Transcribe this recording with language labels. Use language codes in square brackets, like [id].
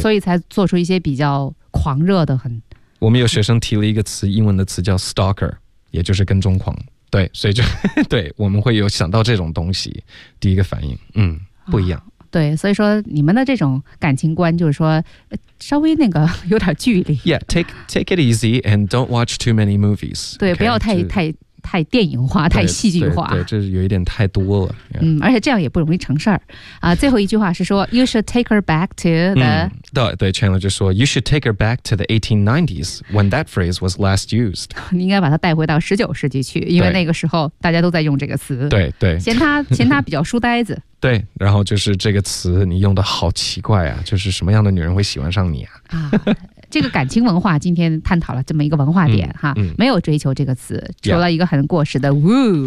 [zh] 所以才做出一些比较狂热的。很我们有学生提了一个词，英文的词叫 stalker， 也就是跟踪狂。对，所以就对我们会有想到这种东西第一个反应，嗯，不一样、啊、对，所以说你们的这种感情观就是说稍微那个有点距离。 [en] Yeah， take it easy and don't watch too many movies。 [zh] 对、 [en] okay? [zh] 不要太电影化，太戏剧化。对这有一点太多了、yeah. 嗯，而且这样也不容易成事儿啊。最后一句话是说 [en] You should take her back to the、嗯、 [zh] 对 Chandler 就说 [en] You should take her back to the 1890s when that phrase was last used。 [zh] 你应该把它带回到19世纪去，因为那个时候大家都在用这个词。对对，嫌他比较书呆子。对，然后就是这个词你用的好奇怪啊，就是什么样的女人会喜欢上你啊。这个感情文化今天探讨了这么一个文化点、嗯、哈、嗯，没有追求这个词，除了一个很过时的 woo，